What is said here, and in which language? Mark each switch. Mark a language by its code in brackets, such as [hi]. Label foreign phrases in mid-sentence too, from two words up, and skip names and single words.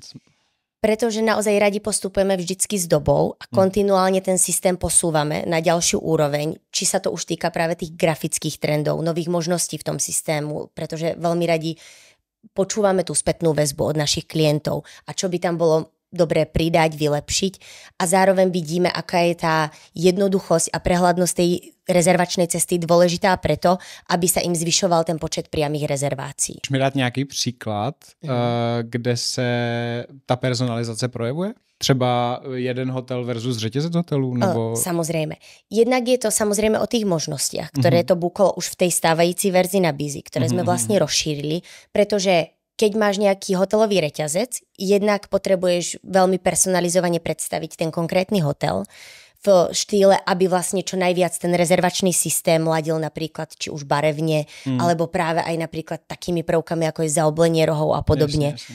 [sk] Pretože naozaj radi postupujeme vždycky s dobou a kontinuálne ten systém posúvame na ďalšiu úroveň, či sa to už týka práve tých grafických trendov, nových možností v tom systému, pretože veľmi radi počúvame tú spätnú väzbu od našich klientov a čo by tam bolo dobré pridať, vylepšiť a zároveň vidíme, aká je tá jednoduchosť a prehľadnosť tej rezervačnej cesty dôležitá preto, aby sa im zvyšoval ten počet priamých rezervácií. [cs] Můžeš mi dát nějaký příklad, kde se ta personalizace projevuje? Třeba jeden hotel versus řetězec hotelů? Nebo... [sk] Samozrejme. Jednak je to samozrejme o tých možnostiach, ktoré to Bookolo už v tej stávající verzii na Busy, ktoré sme vlastne rozšírili, pretože keď máš nejaký hotelový reťazec, jednak potrebuješ veľmi personalizovane predstaviť ten konkrétny hotel v štýle, aby vlastne čo najviac ten rezervačný systém ladil napríklad či už barevne, alebo práve aj napríklad takými prvkami, ako je zaoblenie rohov a podobne, jasne.